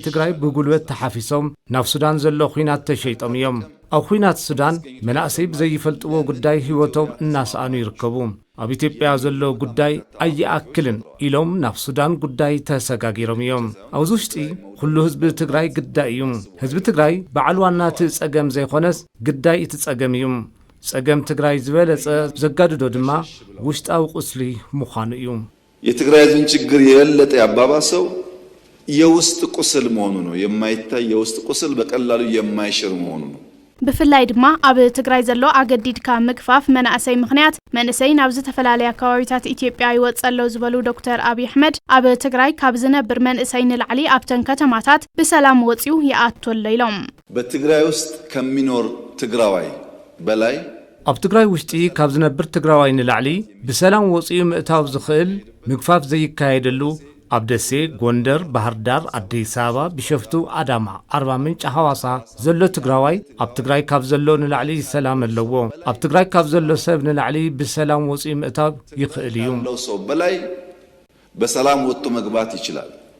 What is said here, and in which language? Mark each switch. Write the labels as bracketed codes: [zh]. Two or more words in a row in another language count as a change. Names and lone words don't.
[ti] ትግራይ ብጉልበት ተሓፊሶም ናብ ሱዳን ዘሎ ኩናት ተሸይጦም እዮም ኣብ ኩናት ሱዳን መናእሰይ ብዘይፈልጥዎ ጉዳይ ህይወቶም እናሰኣኑ ይርከቡ ኣብ ኢትዮጵያ ዘሎ ጉዳይ ኣይኣክልን ኢሎም ናብ ሱዳን ጉዳይ ተሰጋጊሮም እዮም ኣብዚ ውሽጢ ኩሉ ህዝቢ ትግራይ ግዳይ እዩ ህዝቢ ትግራይ በዓል ዋና እቲ ጸገም ዘይኮነስ ግዳይ እቲ ጸገም እዩ ጸገም ትግራይ ዝበለጸ ዘጋድዶ ድማ ውሽጣዊ ቁስሊ ምዃኑ እዩ [am] የትግራይ ህዝብን ችግር የበለጠ ያባባሰው የውስጥ ቁስል መሆኑ ነው የማይታይ የውስጥ ቁስል በቀላሉ የማይሽር መሆኑ ነው [ti] ብፍላይ ድማ ኣብ ትግራይ ዘሎ ኣገዲድካ ምግፋፍ መናእሰይ ምኽንያት መንእሰይ ናብ ዝተፈላለየ ከባቢታት ኢትዮጵያ ይወጸለው ዝበሉ ዶክተር አብይ አሕመድ ኣብ ትግራይ ካብ ዝነብር መንእሰይ ንላዕሊ ኣብተን ከተማታት ብሰላም ወጽዩ ይኣትወለ ኢሎም [am] በትግራይ ውስጥ ከሚኖር ትግራዋይ በላይ [ti] ኣብ ትግራይ ውሽጢ ካብ ዝነብር ትግራዋይ ንላዕሊ ብሰላም ወጽዩ ምእታው ዝኽእል ምግፋፍ ዘይካየደሉ ኣብ ደሴ ጎንደር ባህርዳር አዲስ አበባ ቢሸፍቱ አዳማ አርባ ምንጭ ሐዋሳ ዘሎ ትግራዋይ ኣብ ትግራይ ካብ ዘሎ ንላዕሊ ሰላም ኣለዎ ኣብ ትግራይ ካብ ዘሎ ሰብ ንላዕሊ ብሰላም ወጽኡ ምእታው ይኽእል እዩ [am] በላይ በሰላም ወጥቶ መግባት ይችላል